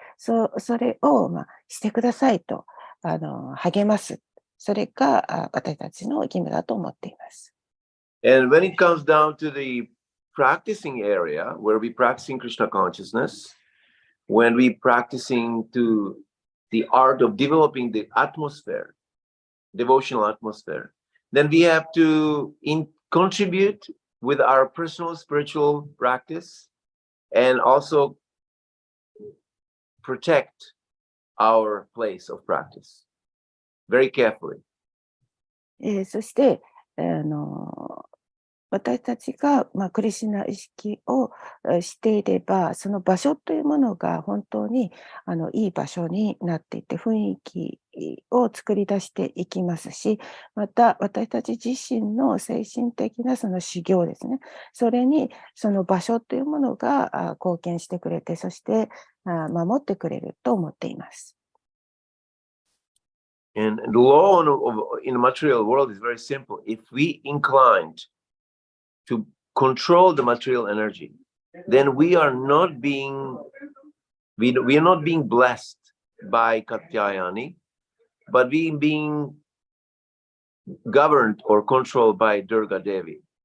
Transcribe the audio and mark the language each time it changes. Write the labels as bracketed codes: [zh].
[ja] それを、してくださいと励ます。それが私たちの義務だと思っています。 [en] And when it comes down to the practicing area, where we practicing Krishna consciousness, when we practicing to the art of developing the atmosphere, devotional atmosphere, then we have to contribute with our personal spiritual practice and also protect our place of practice very carefully. [ja] そして、私たちが、クリシュナ意識をしていれば、その場所というものが本当にいい場所になっていて、雰囲気を作り出していきますし、また私たち自身の精神的な修行ですね。それにその場所というものが貢献してくれて、そして守ってくれると思っています。 [en] And the law in the material world is very simple. If we inclined to control the material energy, then we are not being blessed by Katyayani, but we being governed or controlled by Durga Devi.